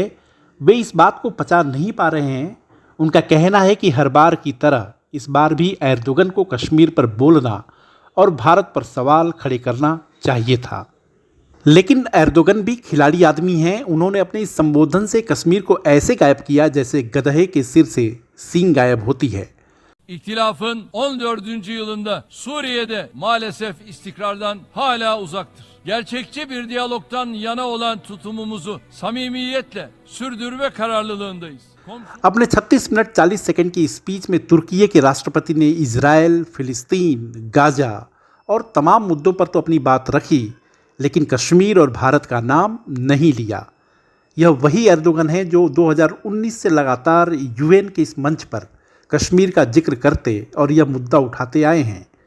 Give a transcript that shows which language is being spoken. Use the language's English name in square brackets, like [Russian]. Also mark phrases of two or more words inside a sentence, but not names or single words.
[Hindi] वे इस बात को पचा नहीं पा रहे हैं। उनका कहना है कि हर बार की तरह इस बार भी एर्दोगन को कश्मीर पर बोलना और भारत पर सवाल खड़े करना चाहिए था। लेकिन एर्दोगन भी खिलाड़ी आदमी हैं। उन्होंने अपने इस संबोधन से कश्मीर को ऐसे गायब किया जैसे गधे के सिर से सींग गायब होती है। [Turkish] İhtilafın 14. yılında Suriye'de maalesef istikrardan hala uzaktır. Gerçekçi bir diyalogtan yana olan tutumumuzu samimiyetle sürdürme kararlılığındayız. [Hindi] अपने 36 मिनट 40 सेकंड की स्पीच में तुर्की के राष्ट्रपति ने इजराइल, फिलिस्तीन, गाजा और तमाम मुद्दों पर तो अपनी बात रखी, लेकिन कश्मीर और भारत का नाम नहीं लिया। यह वही एर्दोगन है जो 2019 से लगातार यूएन के इस मंच पर कश्मीर का जिक्र करते और यह मुद्दा उठाते आए हैं।